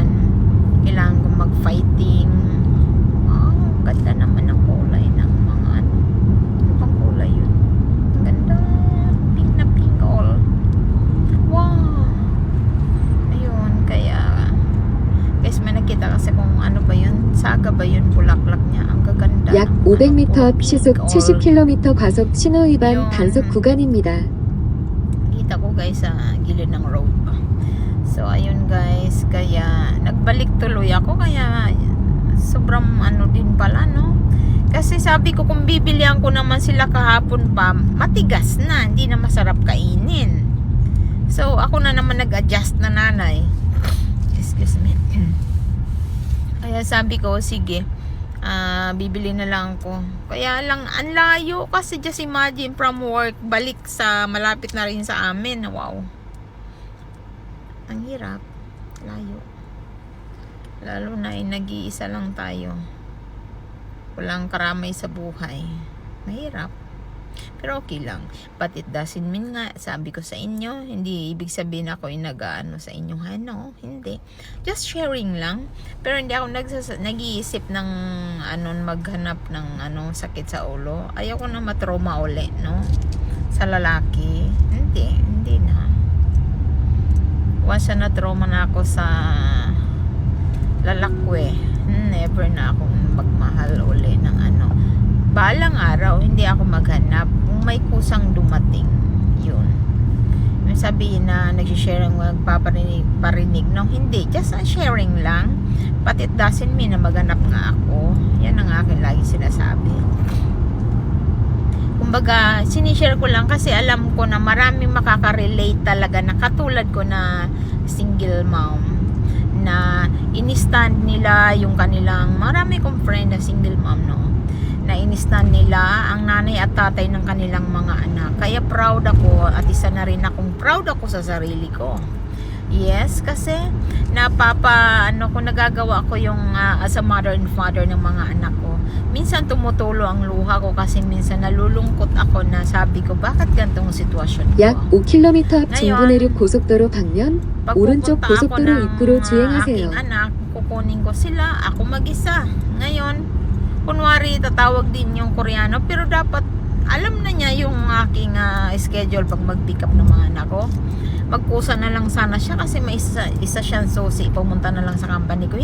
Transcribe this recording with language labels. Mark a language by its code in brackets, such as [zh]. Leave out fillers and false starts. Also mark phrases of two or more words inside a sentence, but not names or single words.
[tl] Kailangan kong mag-fighting. Ganda naman ang kulay ng mga ano bang kulay yun? Ganda. Pink na pink all. Wow. Ayun, kaya guys, may nakita kasi kung ano ba yun, saga ba yun, bulaklak niya, ang gaganda. [ko] 약 500m 앞 시속 70km 과속 신호 위반 단속 구간입니다. [tl] Kita ko guys sa gilid ng road. So ayun guys, kaya nagbalik tuloy ako, kaya sobrang din pala kasi sabi ko kung bibilihan ko naman sila kahapon pa, matigas na, hindi na masarap kainin. So ako na naman nag-adjust na nanay. [en] Excuse me. [tl] Kaya sabi ko, sige, bibili na lang ako. Kaya lang, ang layo kasi [en] just imagine from work, [tl] balik sa malapit na rin sa amin. Wow. Ang hirap. Layo. Lalo na nag-iisa lang tayo. Walang karamay sa buhay. Mahirap. Pero okay lang. [en] But it doesn't mean [tl] nga, sabi ko sa inyo, hindi ibig sabihin ako yung sa inyo. Hindi. [en] Just sharing [tl] lang. Pero hindi ako nag-iisip ng maghanap ng sakit sa ulo. Ayoko na matrauma uli, sa lalaki. Hindi na. Once na trauma na ako sa lalakwe, never na akong magmahal uli ng balang araw, hindi ako maghanap kung may kusang dumating. Yun. Sabihin na nagsishare ang magpaparinig, hindi, [en] just sharing [tl] lang [en] But it doesn't mean [tl] na maganap nga ako. Yan ang akin lagi sinasabi. Kumbaga, sinishare ko lang kasi alam ko na maraming makaka-relate talaga na katulad ko na [en] single mom, [tl] na in-stand nila yung kanilang, marami kong friend na [en] single mom, [tl] no, na in-stand nila ang nanay at tatay ng kanilang mga anak. Kaya proud ako, at isa na rin akong proud ako sa sarili ko. Yes, kasi kung nagagawa ko yung [en] as a mother and father [tl] ng mga anak ko. Minsan tumutulo ang luha ko kasi minsan nalulungkot ako na sabi ko, bakit ganitong sitwasyon ko? [ko] 약 5km 앞 [tl] ngayon, [ko] 중부 내륙 고속도로 방면 오른쪽 [tl] pagpupunta ako [ko] 고속도로 [tl] ng [ko] 입구로 [tl] aking [ko] 주행하세요. [tl] anak, kukunin ko sila, ako mag-isa. Ngayon, kunwari tatawag din yung Koreano, pero dapat alam na niya yung aking schedule pag mag- [en] pick up [tl] ng mga anak ko. Magkusa na lang sana siya kasi may isa siyang susi, pumunta na lang sa company ko.